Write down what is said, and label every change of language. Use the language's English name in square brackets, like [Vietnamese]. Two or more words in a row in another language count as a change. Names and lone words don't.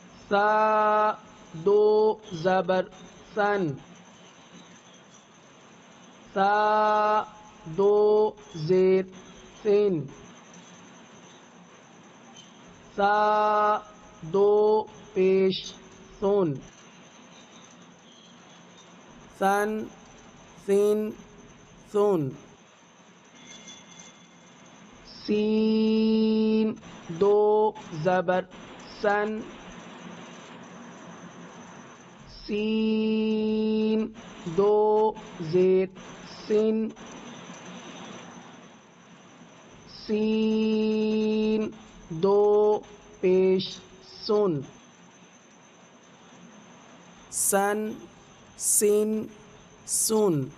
[Urdu] سا دو زبر سن سا دو زیر سین سا دو پیش سون سن سین سون سین دو زبر سن سین دو زیر سن سین دو پیش سن سن سین سون